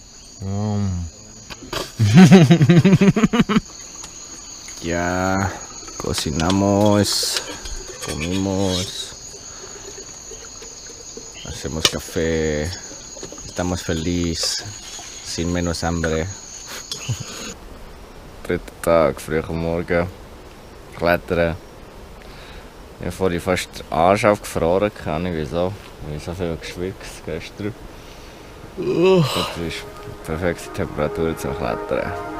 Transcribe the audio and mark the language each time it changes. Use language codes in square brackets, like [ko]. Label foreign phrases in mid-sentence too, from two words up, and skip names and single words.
[es] Ya cocinamos, comimos, hacemos café, estamos felices, sin menos hambre. [de] Dritter Tag, früh am Morgen, klettern. Ich habe vorhin fast den Arsch aufgefroren, keine Ahnung wieso. Ich habe so viel geschwitzt gestern. Das ist die perfekte Temperatur zum Klettern.